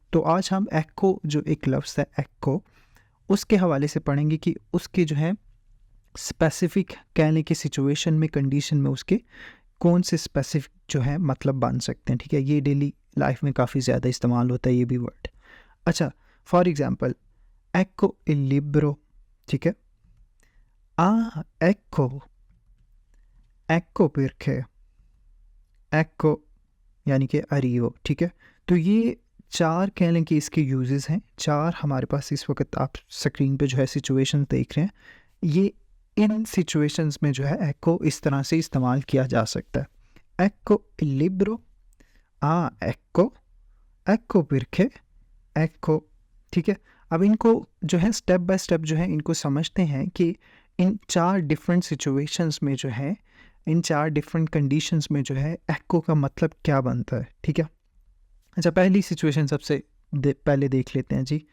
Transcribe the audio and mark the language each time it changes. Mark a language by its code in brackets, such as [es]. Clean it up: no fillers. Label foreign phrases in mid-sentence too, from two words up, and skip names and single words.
[hi] तो आज हम एक्को जो एक लफ्ज़ है एक्को, उसके हवाले से पढ़ेंगे कि उसके जो है स्पेसिफिक कह लें कि सिचुएशन में कंडीशन में उसके कौन से स्पेसिफिक जो है मतलब बन सकते हैं। ठीक है। ये [en] daily life [hi] में काफ़ी ज़्यादा इस्तेमाल होता है ये भी वर्ड। [it] अच्छा, [en] for example [it] ecco il libro, [hi] ठीक है। [it] ecco, ecco perché, ecco [hi] यानी कि [it] arrivo, [hi] ठीक है। तो ये चार कह लें कि इसके यूजेस हैं, चार हमारे पास इस वक्त आप स्क्रीन पे जो है सिचुएशन देख रहे हैं। ये इन सिचुएशंस में जो है ecco इस तरह से इस्तेमाल किया जा सकता है। [it] ecco il libro, ecco, ecco perché, ecco, [hi] ठीक है। अब इनको जो है [en] step by step [hi] जो है इनको समझते हैं कि इन चार [en] different situations [hi] में जो है, इन चार [en] different conditions [hi] में जो है एक्को का मतलब क्या बनता है। ठीक है। अच्छा, पहली सिचुएशन सबसे पहले देख लेते हैं जी।